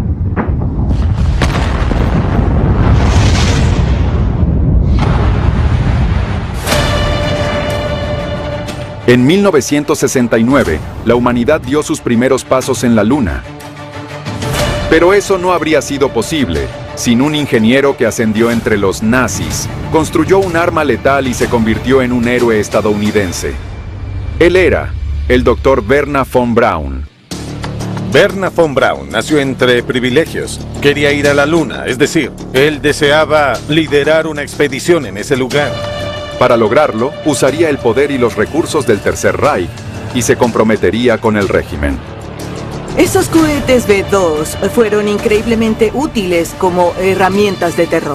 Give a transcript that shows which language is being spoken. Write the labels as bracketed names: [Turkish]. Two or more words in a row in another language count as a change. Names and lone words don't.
[Spanish] En 1969, la humanidad dio sus primeros pasos en la Luna. Pero eso no habría sido posible sin un ingeniero que ascendió entre los nazis, construyó un arma letal y se convirtió en un héroe estadounidense. Él era el Dr. Wernher von Braun. Wernher von Braun nació entre privilegios. Quería ir a la Luna, es decir, él deseaba liderar una expedición en ese lugar. Para lograrlo, usaría el poder y los recursos del Tercer Reich y se comprometería con el régimen. Esos cohetes B-2 fueron increíblemente útiles como herramientas de terror.